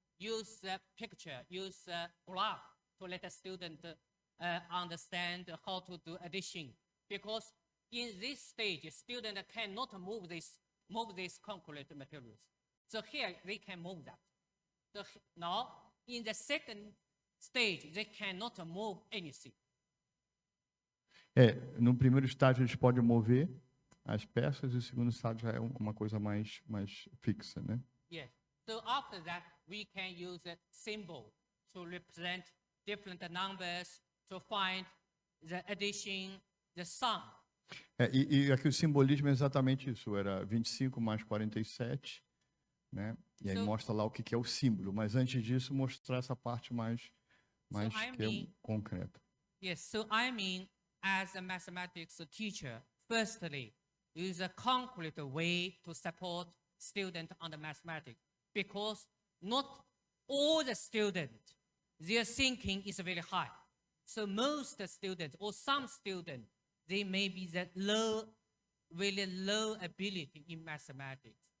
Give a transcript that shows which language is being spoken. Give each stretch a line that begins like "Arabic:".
English: use a picture, use a graph to let the student understand how to do addition. Because in this stage, student cannot move this concrete materials. So here they can move that. So now in the second stage, they cannot move anything.
Portuguese: No primeiro estágio eles podem mover as peças e o segundo estágio já é uma coisa mais fixa, né?
English: Yes. So after that, we can use a symbol to represent different numbers to find the addition, the sum.
Portuguese: E aqui o simbolismo é exatamente isso, era 25 mais 47, né? E aí mostra lá o que é o símbolo, mas antes disso mostrar essa parte mais que é concreta.
English: Yes, so I mean, as a mathematics teacher, firstly, use a concrete way to support student on the mathematics, because not all the students, their thinking is very high. So most students or some students, they may be really low ability in mathematics.